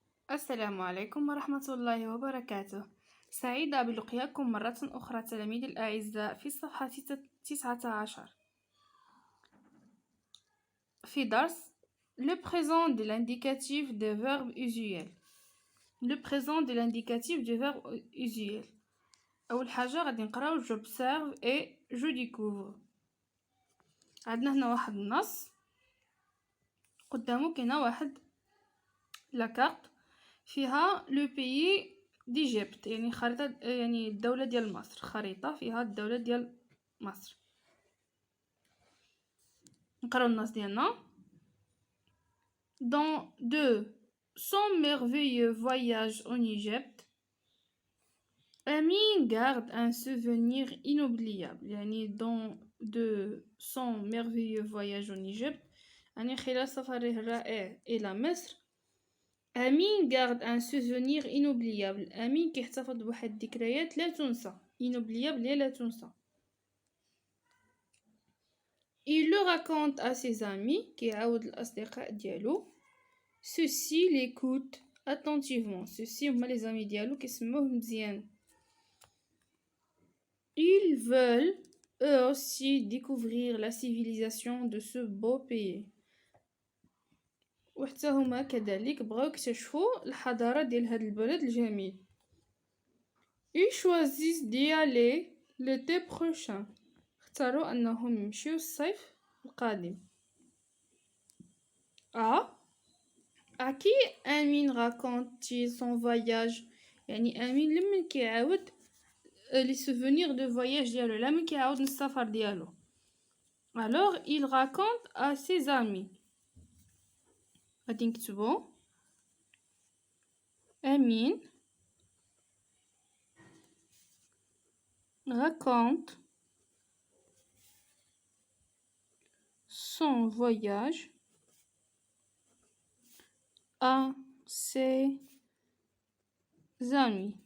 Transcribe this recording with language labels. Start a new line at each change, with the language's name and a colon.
Arabic: السلام عليكم ورحمة الله وبركاته. سعيدة بلقياكم مرة أخرى تلاميذي الأعزاء في الصفحة 19 في درس
French: Le présent de l'indicatif des verbes usuels. Le présent de l'indicatif du verbe usuel.
Arabic: أول حاجة غادي نقراو
French: j'observe et je découvre.
Arabic: عندنا هنا واحد النص قدامو كاينه واحد لاكارت فيها لو بيي ديجيبت، يعني خريطة، يعني الدولة ديال مصر، خريطة فيها الدولة ديال مصر. نقراو النص ديالنا.
French: Dans de son merveilleux voyage en Égypte, Amine garde un souvenir inoubliable. يعني dans de son merveilleux voyage en Égypte،
Arabic: يعني خلال سفره الرائع إلى مصر، أمين
French: garde un souvenir inoubliable.
Arabic: أمين كيحتفظ بواحد الذكريات لا تنسى. inoubliable لا تنسى.
French: Il le raconte à ses amis
Arabic: كيعاود الأصدقاء ديالو.
French: Ceux-ci l'écoutent attentivement. Ceux-ci
Arabic: هما
French: les amis
Arabic: ديالو كيسمعوه مزيان.
French: Ils veulent eux aussi découvrir la civilisation de ce beau pays.
Arabic: وحتى هما كذلك بغاو يكتشفوا الحضارة ديال هذا البلد الجميل.
French: Ils choisissent d'y aller l'été prochain.
Arabic: اختاروا أنهم يمشيو الصيف القادم.
French: À qui Amine raconte-t-il son voyage؟
Arabic: يعني أمين لمن كيعاود
French: les souvenirs de voyage
Arabic: ديالو، لمن كيعاود السفر ديالو.
French: Alors il raconte à ses amis.
Arabic: غادي نكتبو
French: Amine raconte son voyage à ses amis.